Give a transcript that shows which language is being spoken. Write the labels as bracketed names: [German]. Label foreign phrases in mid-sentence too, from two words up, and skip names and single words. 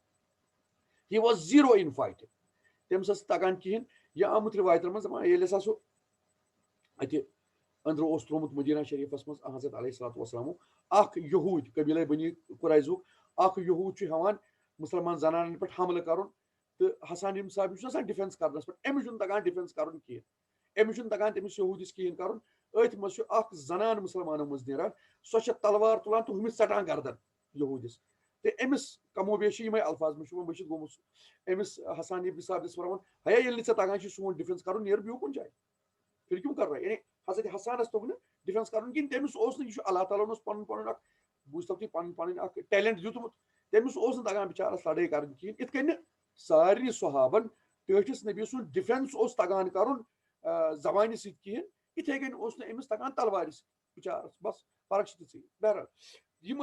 [English] he was zero in fighting [Kashmiri] تٔمِس ٲس تگان کِہینۍ یہِ آمُت رِوایتن منٛز دَپان ییٚلہِ ہسا سُہ اَتہِ أنٛدرٕ اوس ترومُت مدیٖنہ شریٖفس منٛز حضرت [Arabic] علیہ الصلوۃ والسلامُک [Kashmiri] اکھ یہوٗدۍ قبیٖلے بنی قُرایظُک اکھ یہوٗد چھُ ہٮ۪وان مُسلمان زنانن پٮ۪ٹھ حملہٕ کرُن تہٕ حسان اِبن ثابت چھُ آسان ڈِفینس کرنس پٮ۪ٹھ أمِس چھُنہٕ تگان ڈِفینس کرُن کِہینۍ أمِس چھُنہٕ تگان تٔمِس یہوٗدِس کِہینۍ کرُن أتھۍ منٛز چھُ اکھ زنان مُسلمانو منٛز نیران سۄ چھےٚ تلوار تُلان تہٕ ہُمِس ژٹان گردن یہوٗدِس تہٕ أمِس کمو بیش چھِ یِمے الفاظ مےٚ چھُ وۄنۍ مٔشِد گوٚمُت أمِس حسان اِبن ثابتس وَنان ہیا ییٚلہِ نہٕ ژےٚ تگان چھُ سون ڈِفینس کرُن نیر بیٚیہِ کُنہِ جایہِ [Urdu] پھر کیوں کر رہا ہے [Kashmiri] یعنی حضرت حسانس توٚگ نہٕ ڈِفینس کرُن کِہینۍ تٔمِس اوس نہٕ یہِ چھُ اللہ تعالیٰ ہن اوس پنُن پنُن اکھ بوٗزتو تُہۍ پنٕنۍ پنٕنۍ اکھ ٹیلنٹ دیُتمُت تٔمِس اوس نہٕ تگان بِچارس لڑٲے کرٕنۍ کِہینۍ یِتھ کٔنۍ نہٕ سارنٕے صحابن ٹٲٹھِس نبی سُنٛد ڈِفینس اوس تگان کرُن زبانہِ سۭتۍ کِہینۍ یِتھے کٔنۍ اوس نہٕ أمِس تگان تلوارِ سۭتۍ بِچارس بس فرق چھِ تِژٕے بہرحال یِم